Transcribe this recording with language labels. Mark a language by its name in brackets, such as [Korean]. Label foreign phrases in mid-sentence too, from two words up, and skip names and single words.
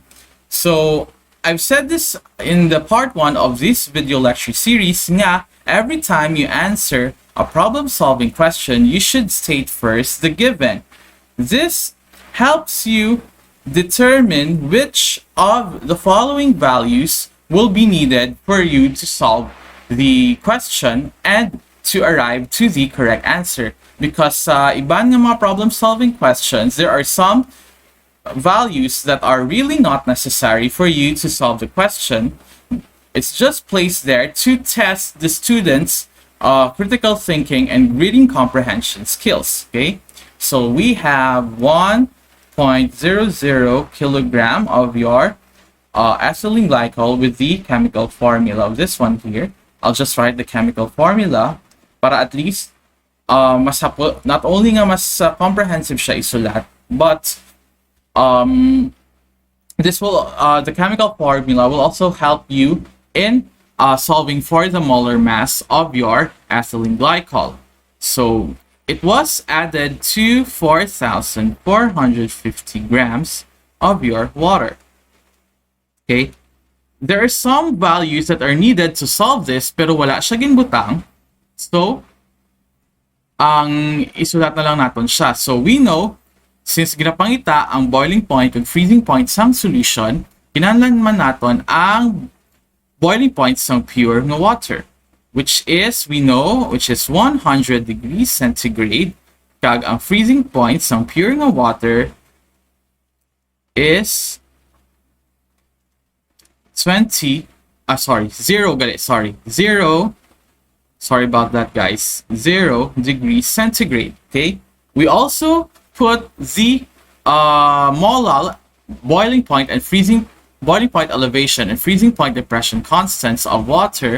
[English] So I've said this in the part 1 of this video lecture series nga every time you answer a problem-solving question, you should state first the given. This helps you determine which of the following values will be needed for you to solve the question and to arrive to the correct answer. Because [Hiligaynon] sa iban nga mga [English] problem-solving questions, there are some values that are really not necessary for you to solve the question. It's just placed there to test the students' critical thinking and reading comprehension skills. Okay, so we have 1.00 kilogram of your ethylene glycol with the chemical formula of this one here. I'll just write the chemical formula para at least not only [Hiligaynon] nga mas comprehensive siya isulat, [English] but this will the chemical formula will also help you in solving for the molar mass of your ethylene glycol. So it was added to 4,450 grams of your water. Okay? There are some values that are needed to solve this [Hiligaynon] pero wala siya ginbutang. So, ang isulat na lang natin siya. [English] So, we know, since [Hiligaynon] ginapangita ang [English] boiling point and freezing point sang solution, [Hiligaynon] kinahanglan man natin ang [English] boiling point sang pure nga water. Which is, we know, which is 100 degrees centigrade. [Hiligaynon] Kag ang [English] freezing point sang pure nga water is 0 sorry about that guys, 0 degrees centigrade. Okay, we also put the molal boiling point and freezing boiling point elevation and freezing point depression constants of water.